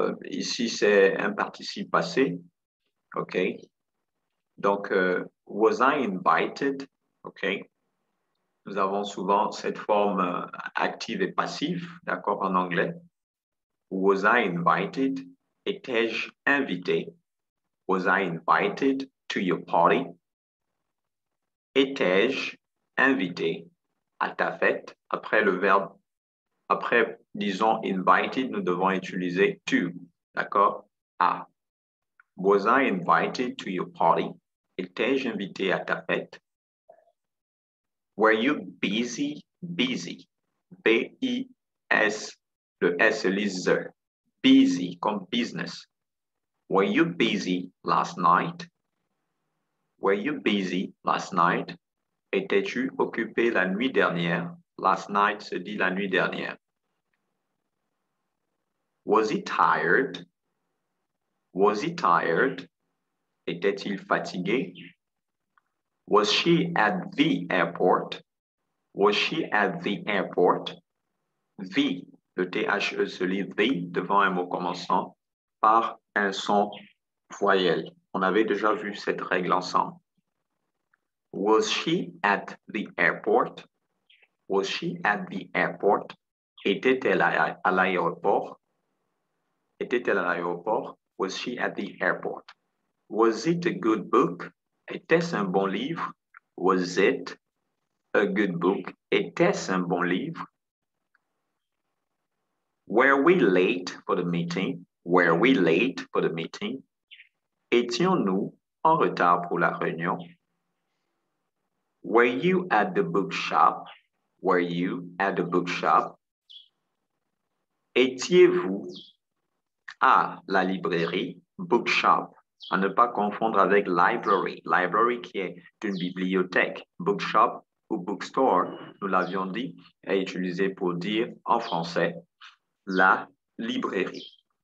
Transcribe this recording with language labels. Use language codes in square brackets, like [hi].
[fr] Ici, c'est un participe passé. OK? Donc, [en] was I invited? [fr] OK? Nous avons souvent cette forme active et passive, d'accord, en anglais. [en] Was I invited? [fr] Étais-je invité? [en] Was I invited to your party? [fr] Étais-je invité à ta fête? Après le verbe, après, disons invited, nous devons utiliser to, d'accord? À. [en] Was I invited to your party? [fr] Étais-je invité à ta fête? [en] Were you busy? Busy. B-I-S, [fr] le S lit Z. [en] Busy comme business. Were you busy last night? Were you busy last night? [fr] Étais-tu occupé la nuit dernière? [en] Last night [fr] se dit la nuit dernière. [en] Was he tired? Was he tired? [fr] Était-il fatigué? [en] Was she at the airport? Was she at the airport? [fr] The, le THE se lit the devant un mot commençant par un son voyelle. On avait déjà vu cette règle ensemble. [en] Was she at the airport? Was she at the airport? [fr] Était-elle à l'aéroport? Était-elle à l'aéroport? [en] Was she at the airport? Was it a good book? [fr] Était-ce un bon livre? [en] Was it a good book? [fr] Était-ce un bon livre? [en] Were we late for the meeting? Were we late for the meeting? [fr] Étions-nous en retard pour la réunion? [en] Were you at the bookshop? Were you at the bookshop? [fr] Étiez-vous à la librairie? Bookshop. À ne pas confondre avec library. Library qui est une bibliothèque. Bookshop ou bookstore, nous l'avions dit, est utilisé pour dire en français la librairie.